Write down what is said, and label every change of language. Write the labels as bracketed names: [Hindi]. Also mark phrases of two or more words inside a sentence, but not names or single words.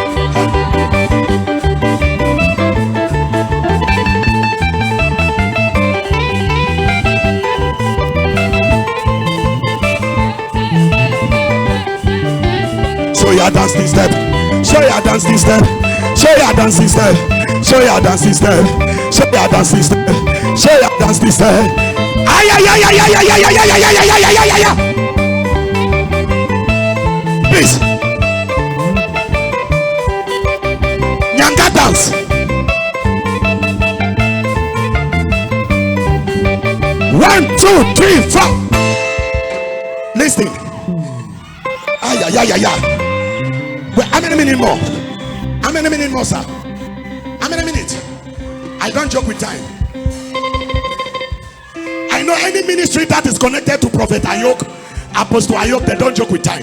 [English] Show your dancing step. Show your dancing step. Show your dancing step. Show your dancing step. Show your dancing step. Show your dancing step. Ay ay ay ay ay ay ay ay ay ay ay ay. Please. Nyanga dance. One, two, three, four. Listen. Ay ay ay ay ay. Well, how many minutes more? How many minutes more, sir? How many minutes? I don't joke with time. I know any ministry that is connected to Prophet Ayok, Apostle Ayok, they don't joke with time.